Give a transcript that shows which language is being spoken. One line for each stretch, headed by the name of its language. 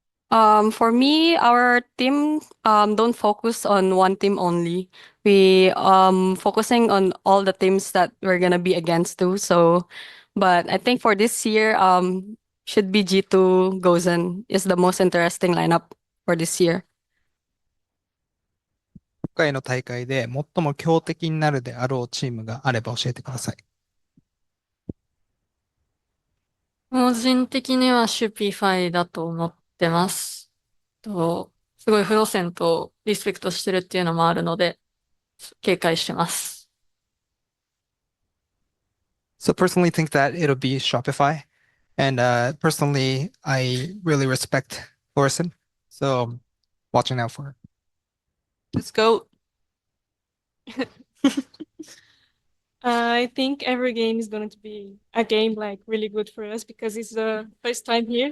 English: For me, our team don't focus on one team only. We focusing on all the teams that we're gonna be against too. So, but I think for this year, should be G2 Gozen is the most interesting lineup for this year.
Japanese: 今回の大会で最も強敵になるであろうチームがあれば教えてください。個人的にはシュピファイだと思ってます。すごいフロセントをリスペクトしてるっていうのもあるので、警戒してます。
English: So personally think that it'll be Shopify. And personally, I really respect Thorson. So watching out for her. Let's go. I think every game is going to be a game like really good for us because it's the first time here.